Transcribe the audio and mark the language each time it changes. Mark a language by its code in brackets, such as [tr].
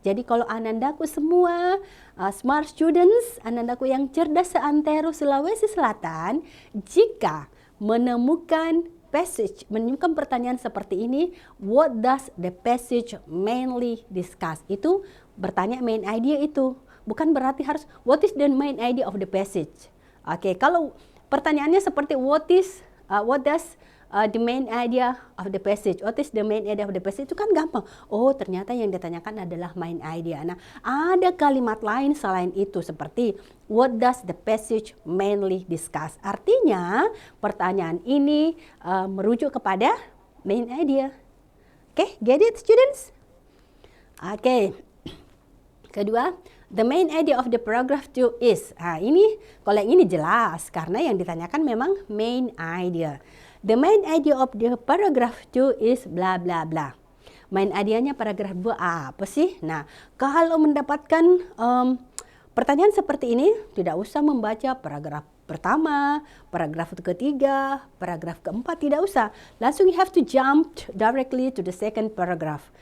[id] Jadi kalau anandaku semua [en] smart students, [id] anandaku yang cerdas seantero Sulawesi Selatan, jika menemukan pertanyaan seperti ini, [en] what does the passage mainly discuss? [id] Itu bertanya main idea itu. Bukan berarti harus [en] what is the main idea of the passage. [id] Kalau pertanyaannya seperti [en] what does the main idea of the passage? What is the main idea of the passage? [id] Itu kan gampang. Oh, ternyata yang ditanyakan adalah main idea. Nah, ada kalimat lain selain itu seperti [en] what does the passage mainly discuss? [id] Artinya, pertanyaan ini merujuk kepada main idea. [en] Get it students? [id] Kedua, [en] the main idea of the paragraph 2 is. [id] Ini kalau yang ini jelas karena yang ditanyakan memang main idea. [en] The main idea of the paragraph 2 is bla bla bla. [id] Main idenya paragraf 2 apa sih? Nah, kalau mendapatkan pertanyaan seperti ini, tidak usah membaca paragraf pertama, paragraf ketiga, paragraf keempat, tidak usah. Langsung [en] you have to jump directly to the second paragraph.